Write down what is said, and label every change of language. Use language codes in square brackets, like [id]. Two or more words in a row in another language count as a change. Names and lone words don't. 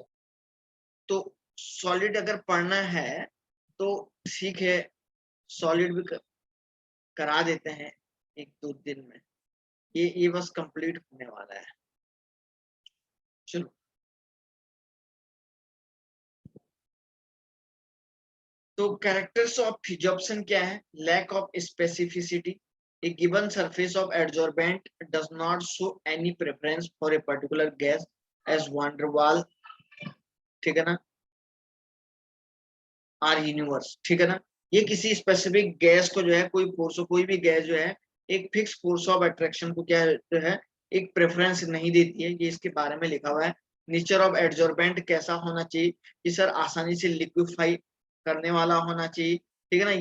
[hi] तो सॉलिड अगर पढ़ना है तो ठीक है, सॉलिड भी करा देते हैं 1-2 दिन में। ये बस कंप्लीट होने वाला है। चलो, तो [en] characters of physisorption [hi] क्या है? [en] lack of specificity, a given surface of adsorbent does not show any preference for a particular gas as van der Waal, [hi] ठीक है ना, आर यूनिवर्स, ठीक है ना। ये किसी स्पेसिफिक गैस को जो है, कोई भी गैस जो है एक [en] fixed force of attraction [hi] को क्या जो है एक प्रेफरेंस नहीं देती है। ये इसके बारे में लिखा हुआ है। [en] nature of adsorbent [hi] कैसा होना चाहिए कि सर आसानी से लिक्विफाई करने वाला होना चाहिए, ठीक है ना।